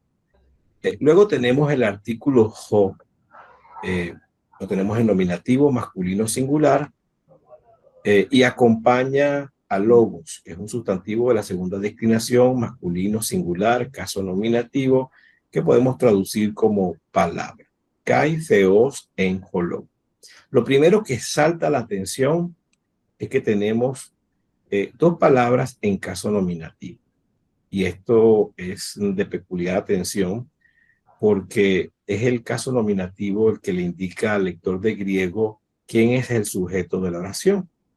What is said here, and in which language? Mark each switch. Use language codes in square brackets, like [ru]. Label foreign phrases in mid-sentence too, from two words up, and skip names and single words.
[es] Luego tenemos el artículo jo, lo tenemos en nominativo, masculino singular, y acompaña a logos, que es un sustantivo de la segunda declinación, masculino singular, caso nominativo, que podemos traducir como palabra. [el] καὶ θεὸς ἦν ὁ λόγος. [es] Lo primero que salta la atención es que tenemos 2 palabras en caso nominativo. Y esto es de peculiar atención porque es el caso nominativo el que le indica al lector de griego quién es el sujeto de la oración.